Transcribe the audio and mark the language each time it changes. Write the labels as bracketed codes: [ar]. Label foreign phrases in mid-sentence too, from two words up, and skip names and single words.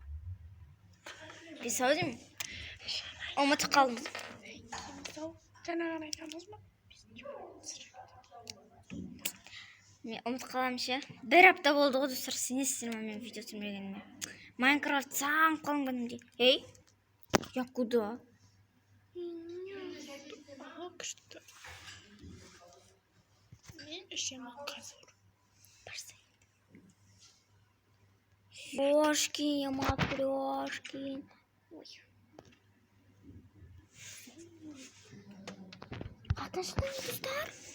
[kk] 5 ау деймін? Ұмытып қалдым. Жаңағын айтамыз ба? Мен ұмытып қалам ше. Бір апта болды ғой достар, сенесіздер ме мен видео түсірмегеніме? Майнкрафт сағынып қалым кәдімгідей. [ru] Ей, я куда? [kk] Күшті. Мен ішемін қазір. Бошкин, матрешкин. Ой. Аташты достар.